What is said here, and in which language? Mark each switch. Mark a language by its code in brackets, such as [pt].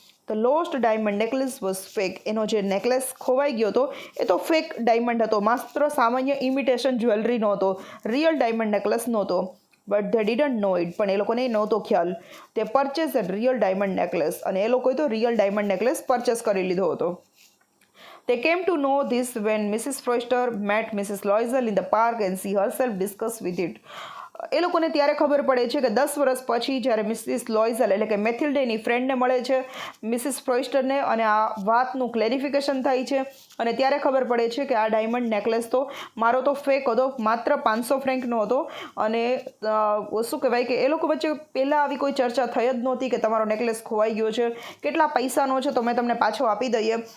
[en] The lost diamond necklace was fake. [gu] એનો જે necklace ખોવાઈ ગયો હતો એ તો ફેક ડાયમંડ હતો, માત્ર સામાન્ય ઇમિટેશન જ્વેલરી નહોતો, રિયલ ડાયમંડ નેકલેસ નહોતો. [en] But they didn't know it. [gu] પણ એ લોકોને નહોતો ખ્યાલ. [en] તે purchase a real diamond necklace. [gu] અને એ લોકોએ તો રિયલ ડાયમંડ નેકલેસ પરચેસ કરી લીધો હતો. [en] They came to know this when Mrs. Forster met Mrs. Loisel in the park and she herself discussed with it. [gu] એ લોકોને ત્યારે ખબર પડે છે કે 10 વર્ષ પછી જ્યારે મિસિસ લોઇઝલ એટલે કે મેથિલ્ડેની ફ્રેન્ડને મળે છે મિસિસ ફ્રોઇસ્ટરને, અને આ વાતનું ક્લેરિફિકેશન થાય છે, અને ત્યારે ખબર પડે છે કે આ ડાયમંડ નેકલેસ તો મારો તો ફેક હતો, માત્ર 500 ફ્રેન્કનો હતો. અને શું કહેવાય કે એ લોકો વચ્ચે પહેલાં આવી કોઈ ચર્ચા થઈ જ નહોતી કે તમારો નેકલેસ ખોવાઈ ગયો છે, કેટલા પૈસાનો છે તો મેં તમને પાછો આપી દઈએ.